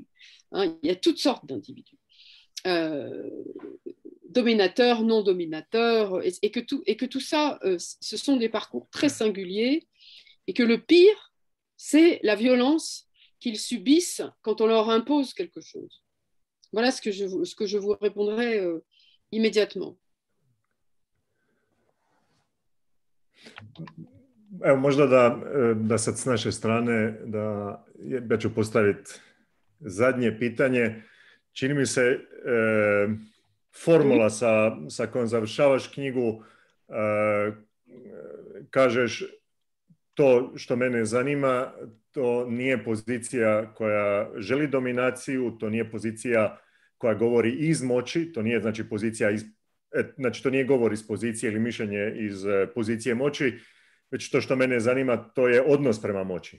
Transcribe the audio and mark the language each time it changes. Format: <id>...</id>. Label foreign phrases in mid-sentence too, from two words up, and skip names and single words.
<fr>Hein, il y a toutes sortes d'individus. Dominateurs, non dominateurs, et que tout ça, ce sont des parcours très singuliers, et que le pire, c'est la violence qu'ils subissent quand on leur impose quelque chose. Voilà ce que je vous répondrai immédiatement.</fr> <hr>Evo, možda da sad s naše strane, ja ću postaviti zadnje pitanje. Čini mi se formula sa kojom završavaš knjigu, kažeš to što mene zanima, to nije pozicija koja želi dominaciju, to nije pozicija koja govori iz moći, to nije znači pozicija znači to nije govor iz pozicije ili mišljenje iz pozicije moći, već to što mene zanima, to je odnos prema moći.</hr>